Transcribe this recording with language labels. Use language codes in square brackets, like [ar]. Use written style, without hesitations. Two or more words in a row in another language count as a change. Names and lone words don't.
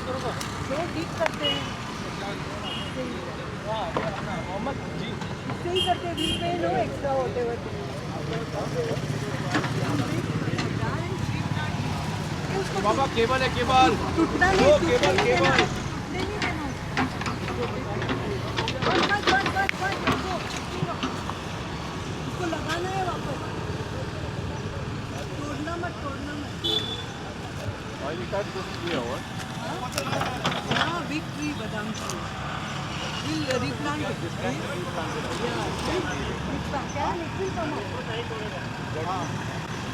[hi] बाबा केबल है, केबल टूटना नहीं, केबल उसको लगा लगाना है वापस, तोड़ना मत, तोड़ना मत। हाँ, [en] big tree, बादाम tree. We'll replant it. Yeah. क्या? It will come up.